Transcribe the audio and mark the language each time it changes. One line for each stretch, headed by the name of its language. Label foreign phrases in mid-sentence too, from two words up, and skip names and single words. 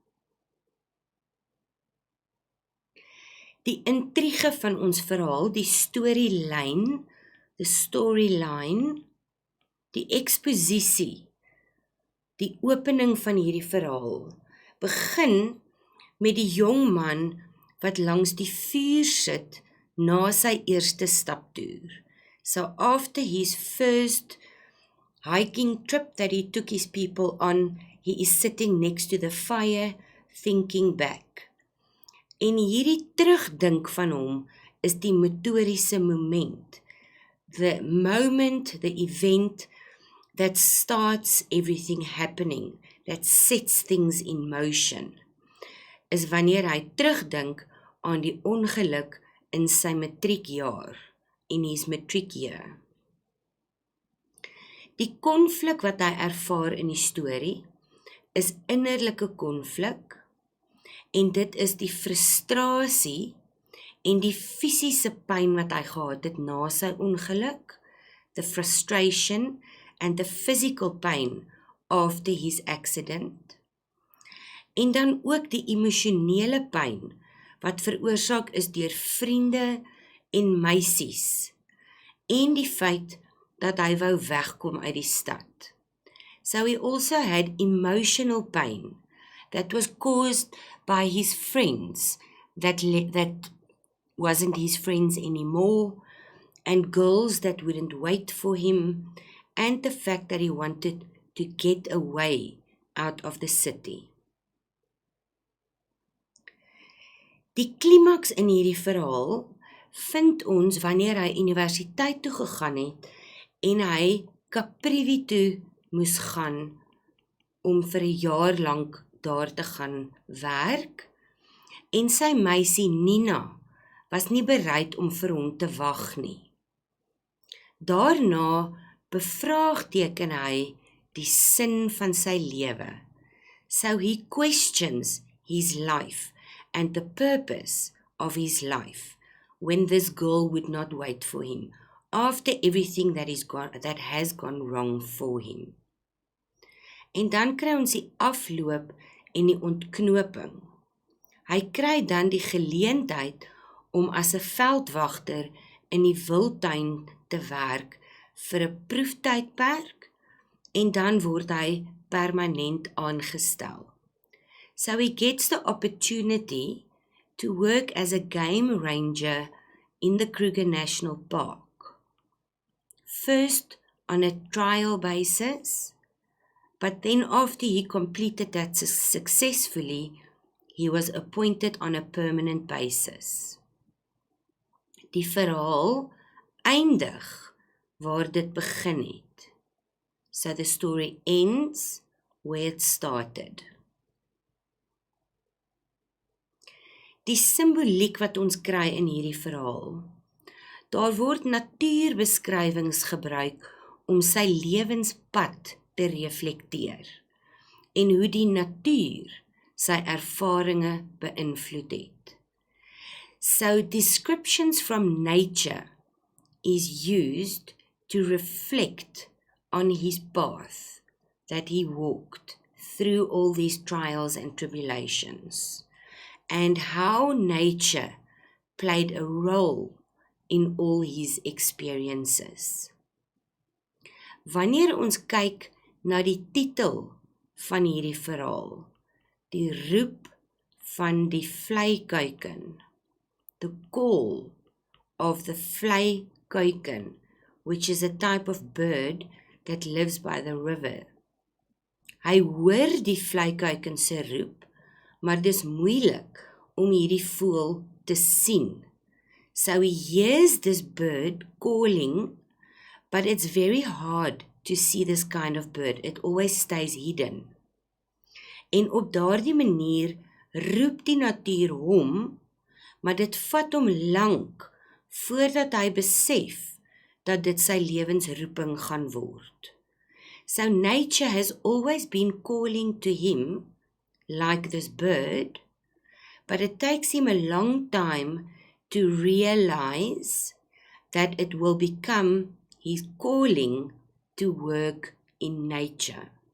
Afrikaans: Die intrige van ons verhaal, die storyline, die eksposisie, die opening van hierdie verhaal, begin met die jong man wat langs die vuur sit na sy eerste staptoer.
English: So after his first hiking trip that he took his people on, he is sitting next to the fire, thinking back.
Afrikaans: En hierdie terugdink van hom is die motoriese moment.
English: The moment, the event that starts everything happening, that sets things in motion,
Afrikaans: is wanneer hy terugdink aan die ongeluk in sy matriekjaar,
English: in his matric year.
Afrikaans: Die konflik wat hy ervaar in die storie is innerlike konflik en dit is die frustrasie en die fisiese pyn wat hy gehad het na sy ongeluk,
English: the frustration and the physical pain after his accident,
Afrikaans: en dan ook die emosionele pyn wat veroorsaak is deur vriende en meisies, en die feit dat hy wou wegkom uit die stad.
English: So he also had emotional pain that was caused by his friends that wasn't his friends anymore, and girls that wouldn't wait for him, and the fact that he wanted to get away out of the city.
Afrikaans: Die klimaks in hierdie verhaal vind ons wanneer hy universiteit toe gegaan het en hy Caprivi toe moes gaan om vir 'n jaar lank daar te gaan werk, en sy meisie Nina was nie bereid om vir hom te wag nie. Daarna bevraagteken hy die sin van sy lewe.
English: So he questions his life and the purpose of his life when this girl would not wait for him after everything that has gone wrong for him.
Afrikaans: En dan kry ons die afloop en die ontknoping. Hy kry dan die geleentheid om as 'n veldwagter in die wildtuin te werk vir 'n proeftydperk, en dan word hy permanent aangestel.
English: So he gets the opportunity to work as a game ranger in the Kruger National Park. First on a trial basis, but then after he completed that successfully, he was appointed on a permanent basis.
Afrikaans: Die verhaal eindig waar dit begin het.
English: So the story ends where it started.
Afrikaans: Die simboliek wat ons kry in hierdie verhaal. Daar word natuurbeskrywings gebruik om sy lewenspad te reflekteer en hoe die natuur sy ervarings beïnvloed het.
English: So descriptions from nature is used to reflect on his path that he walked through all these trials and tribulations, and how nature played a role in all his experiences.
Afrikaans: Wanneer ons kyk na die titel van hierdie verhaal, die roep van die vleikuiken,
English: the call of the vleikuiken, which is a type of bird that lives by the river.
Afrikaans: Hy hoor die vleikuiken se roep, maar dis moeilik om hierdie voël te sien.
English: So he hears this bird calling, but it's very hard to see this kind of bird. It always stays hidden.
Afrikaans: En op daardie manier roep die natuur hom, maar dit vat hom lank voordat hy besef dat dit sy lewensroeping gaan word.
English: So nature has always been calling to him, like this bird, but it takes him a long time to realize that it will become his calling to work in nature.